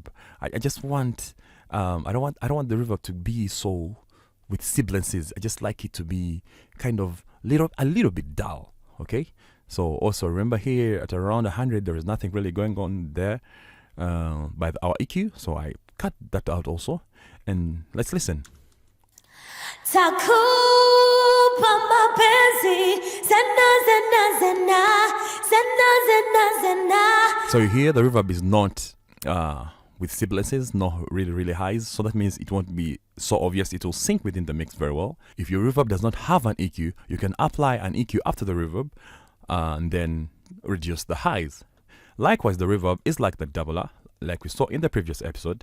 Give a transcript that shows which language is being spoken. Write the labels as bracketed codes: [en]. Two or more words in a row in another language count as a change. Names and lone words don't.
[en] I just want I don't want the reverb to be so with sibilances. I just like it to be kind of a little bit dull. Okay. So also remember here at around 100 there is nothing really going on there by our EQ. So I cut that out also. And let's listen. [sw] Takupa mapenzi zena zena zena zena zena zena. [en] So you hear the reverb is not with sibilances, not really highs. So that means it won't be so obvious. It will sync within the mix very well. If your reverb does not have an EQ, you can apply an EQ after the reverb and then reduce the highs. Likewise, the reverb is like the doubler, like we saw in the previous episode.